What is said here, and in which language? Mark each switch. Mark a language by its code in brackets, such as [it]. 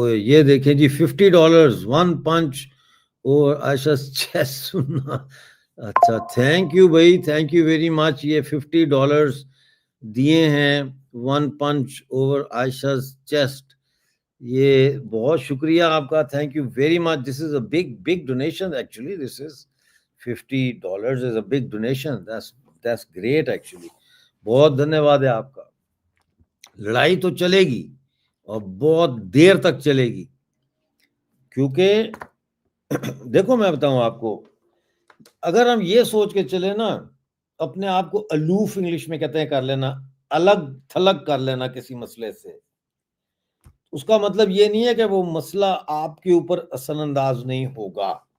[ur] یہ دیکھیں جی, $50 1 punch اور عائشہ چیسٹ سننا. اچھا, تھینک یو بھائی, [en] Thank you very much. [ur] یہ $50 دیے ہیں 1 punch اوور عائشہ چیسٹ. یہ بہت شکریہ آپ کا, [en] Thank you very much. This is a big donation actually. This is $50 is a big donation. That's great actually. [ur] بہت دھنیہ واد ہے آپ کا. لڑائی تو چلے گی اور بہت دیر تک چلے گی, کیونکہ دیکھو میں بتاؤں آپ کو, اگر ہم یہ سوچ کے چلے نا, اپنے آپ کو الوف انگلش میں کہتے ہیں کر لینا, الگ تھلگ کر لینا کسی مسئلے سے, اس کا مطلب یہ نہیں ہے کہ وہ مسئلہ آپ کے اوپر اثر انداز نہیں ہوگا.